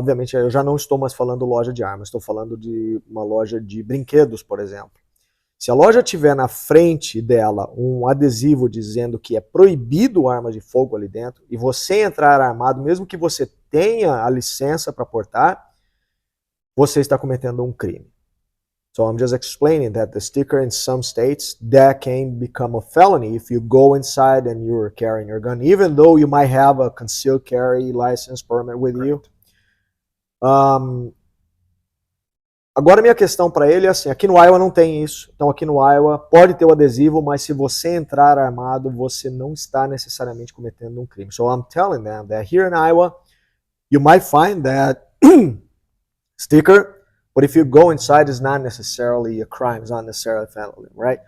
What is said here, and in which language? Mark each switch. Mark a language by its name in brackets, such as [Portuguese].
[Portuguese] Obviamente eu já não estou mais falando loja de armas, estou falando de uma loja de brinquedos, por exemplo. Se a loja tiver na frente dela um adesivo dizendo que é proibido arma de fogo ali dentro, e você entrar armado, mesmo que você tenha a licença para portar, você está cometendo um crime. [English] So I'm just explaining that the sticker in some states, that can become a felony if you go inside and you're carrying your gun, even though you might have a concealed carry license permit with you. [Portuguese] Agora minha questão para ele é assim, aqui no Iowa não tem isso, então aqui no Iowa pode ter o adesivo, mas se você entrar armado, você não está necessariamente cometendo um crime. [English] So I'm telling them that here in Iowa, you might find that sticker, but if you go inside, it's not necessarily a crime, it's not necessarily a felony, right?